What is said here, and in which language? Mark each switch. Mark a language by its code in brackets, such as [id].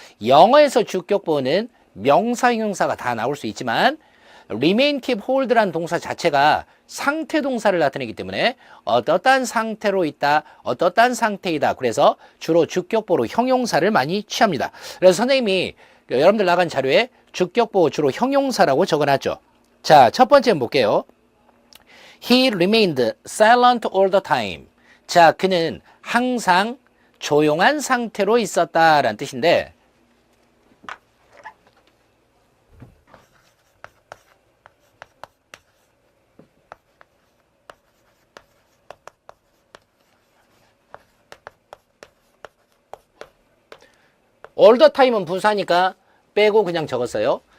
[ko] 영어에서 주격보호는 명사, 형용사가 다 나올 수 있지만 remain, keep, hold라는 동사 자체가 상태 동사를 나타내기 때문에 어떠한 상태로 있다, 어떠한 상태이다. 그래서 주로 주격보호로 형용사를 많이 취합니다. 그래서 선생님이 여러분들 나간 자료에 주격보호 주로 형용사라고 적어놨죠. 자, 첫 번째 볼게요. [en] He remained silent all the time. [ko] 자, 그는 항상 조용한 상태로 있었다라는 뜻인데 [en] all the time [ko] 은 부사니까 빼고 그냥 적었어요.